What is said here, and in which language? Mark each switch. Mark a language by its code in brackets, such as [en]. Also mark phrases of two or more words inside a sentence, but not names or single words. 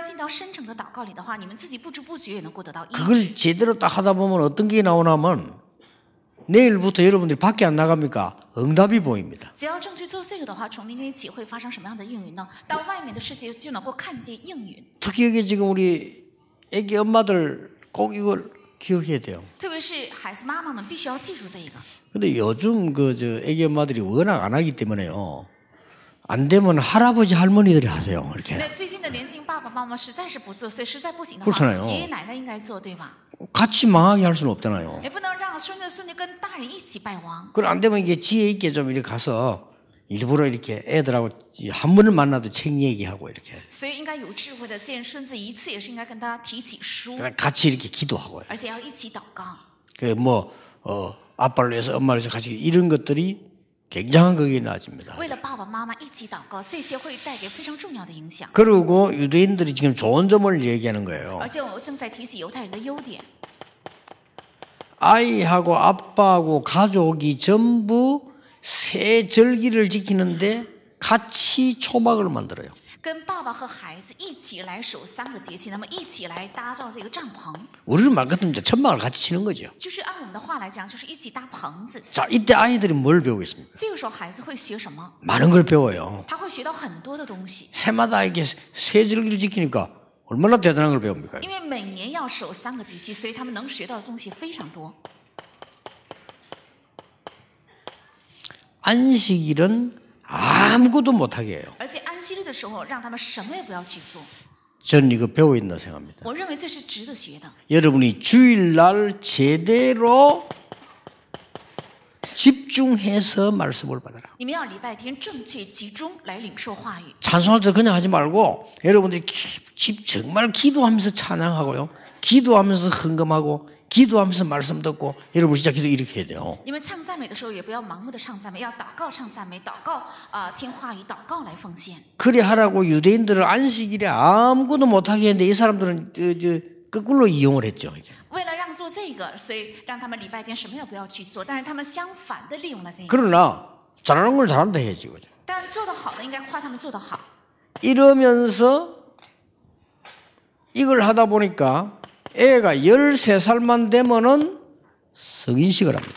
[ko] 그걸 제대로 딱 하다 보면 어떤 게 나오냐면 내일부터 여러분들이 밖에 안 나갑니까? 응답이 보입니다. 특히 여기 지금 우리 애기 엄마들 꼭 이걸 기억해야 돼요. [zh] 特别是孩子妈妈们必须要记住这个。 [ko] 근데 요즘 애기 엄마들이 워낙 안 하기 때문에요. 안 되면 할아버지 할머니들이 하세요. 이렇게. [zh] 那最近的年轻爸爸妈妈实在是不做，所以实在不行的 [ko] 그렇잖아요. [zh] 话，爷爷奶奶应该做，对吧？ [ko] 같이 망하게 할 수는 없잖아요. [zh] 也不能让孙子孙女跟大人一起败亡。 [ko] 그럼 안 되면 이게 지혜 있게 좀 이렇게 가서 일부러 이렇게 애들하고 한 번을 만나도 책 얘기하고 이렇게. [zh] 所以应该有智慧的见孙子一次，也是应该跟他提起书， [ko] 같이 이렇게 기도하고요. [zh] 而且要一起祷告。 [ko] 아빠를 위해서 엄마를 위해서 같이 이런 것들이 굉장한 거기에 나집니다. [zh] 为了爸爸妈妈一起祷告，这些会带给非常重要的影响。 [ko] 그리고 유대인들이 지금 좋은 점을 얘기하는 거예요. [zh] 而且我正在提起犹太人的优点。 [ko] 아이하고 아빠하고 가족이 전부 새 절기를 지키는데 같이 초막을 만들어요. [zh] 跟爸爸和孩子一起来守3个节气，那么一起来搭造这个帐篷， [ko] 우리는 말 같으면 천막을 같이 치는 거죠. [zh] 就是按我们的话来讲，就是一起搭棚子。 [ko] 자, 이때 아이들이 뭘 배우겠습니까? [zh] 这个时候孩子会学什么？ [ko] 많은 걸 배워요. [zh] 他会学到很多的东西， [ko] 해마다 이게 새 절기를 지키니까 얼마나 대단한 걸 배웁니까? [zh] 因为每年要守3个节气，所以他们能学到的东西非常多。 [ko] 안식일은 아무것도 못하게 해요. [zh] 而且安息日的时候，让他们什么也不要去做。 [ko] 저는 이거 배워 있나 생각합니다. [zh] 我认为这是值得学的。 [ko] 여러분이 주일날 제대로 집중해서 말씀을 받아라. [zh] 你们要礼拜天正确集中来领受话语。 [ko] 찬송할 때 그냥 하지 말고 여러분들이 정말 기도하면서 찬양하고요. 기도하면서 헌금하고 기도하면서 말씀 듣고 여러분 진짜 기도 이렇게 해야 돼요. [zh] 你们唱赞美的时候，也不要盲目的唱赞美，要祷告唱赞美，祷告听话语，祷告来奉献。 [ko] 그래 하라고 유대인들은 안식일에 아무것도 못하게 했는데 이 사람들은 거꾸로 이용을 했죠. 이제. [zh] 为了让做这个，所以让他们礼拜天什么也不要去做，但是他们相反的利用了这个。 [ko] 그러나 잘하는 걸 잘한다 해야지. 그죠? [zh] 但做得好的应该夸他们做得好。 [ko] 이러면서 이걸 하다 보니까 애가 13살만 되면은 성인식을 합니다.